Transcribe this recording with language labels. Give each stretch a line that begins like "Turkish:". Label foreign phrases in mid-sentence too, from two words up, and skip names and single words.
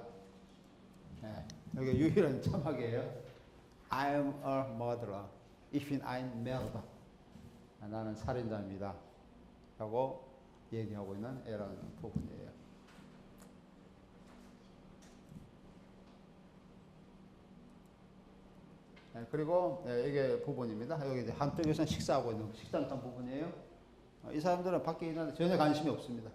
Korean: 여기 유일한 자막이에요.
English: I am a murderer.
German: Ich bin ein Mörder.
Korean: 나는 살인자입니다. 라고 얘기하고 있는 이런 부분이에요. 그리고 이게 부분입니다. 여기 이제 한쪽에서는 식사하고 있는 식단한 부분이에요. 이 사람들은 밖에 있는데 전혀 관심이 없습니다.